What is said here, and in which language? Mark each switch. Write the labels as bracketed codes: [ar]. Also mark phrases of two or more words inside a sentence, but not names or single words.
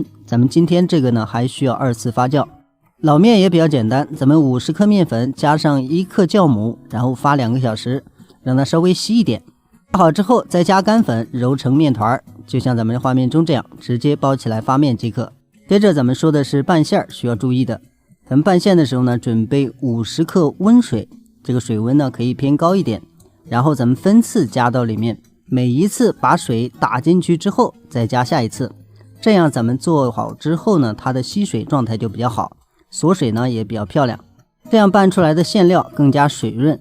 [zh] 咱们今天这个呢还需要2次发酵。老面也比较简单，咱们50克面粉加上1克酵母，然後发2個小時，讓它稍微稀一點。发好之後再加乾粉揉成面團，就像咱們畫面中這樣，直接包起來发面即可。接着咱們說的是拌餡需要注意的。咱們拌餡的時候呢，準備50克溫水，這個水溫呢可以偏高一點，然後咱們分次加到裡面，每一次把水打進去之後再加下一次。這樣咱們做好之後呢，它的吸水狀態就比較好，鎖水呢也比較漂亮，這樣拌出來的餡料更加水潤。